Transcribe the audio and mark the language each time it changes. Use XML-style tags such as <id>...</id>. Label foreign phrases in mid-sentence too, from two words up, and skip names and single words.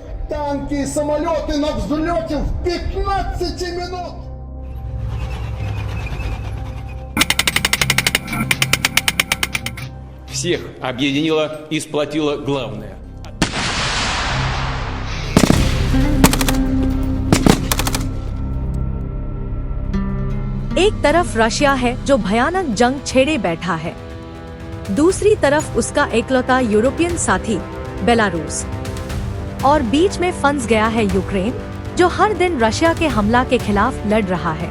<ru>Танки и самолеты на взлете в 15 минут! Всех объединило и сплотило главное.</ru> <hi>एक तरफ रशिया है जो भयानक जंग छेड़े बैठा है, दूसरी तरफ उसका एकलौता यूरोपियन साथी बेलारूस, और बीच में फंस गया है यूक्रेन जो हर दिन रशिया के हमला के खिलाफ लड़ रहा है।</hi>